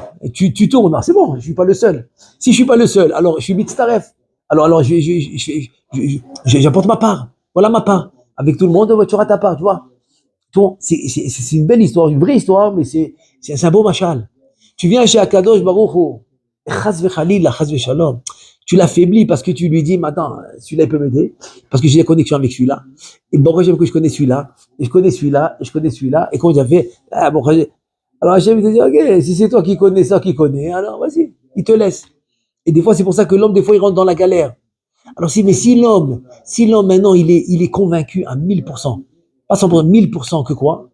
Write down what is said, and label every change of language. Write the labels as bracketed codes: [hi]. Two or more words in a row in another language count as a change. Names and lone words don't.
[fr] Et tu tournes, c'est bon, je suis pas le seul. Si je suis pas le seul, alors je suis Mitzaref. Alors j'apporte ma part. Voilà ma part. Avec tout le monde, tu auras ta part, tu vois. Bon, c'est une belle histoire, une vraie histoire, mais c'est un beau machal. Tu viens chez Akadosh Baruch Hu, [he] חס וחליל, חס ושלום. [fr] Tu l'affaiblis parce que tu lui dis, mais attends, celui-là il peut m'aider, parce que j'ai la connexion avec celui-là. Et bon, j'aime que je connais celui-là, et je connais celui-là, et je connais celui-là. Et quand j'avais, alors Hachem il te dit, ok, si c'est toi qui connais ça, qui connais, alors vas-y, il te laisse. Et des fois, c'est pour ça que l'homme, des fois, il rentre dans la galère. Alors si l'homme maintenant, il est convaincu à 1000%, pas 100%, 1000% que quoi?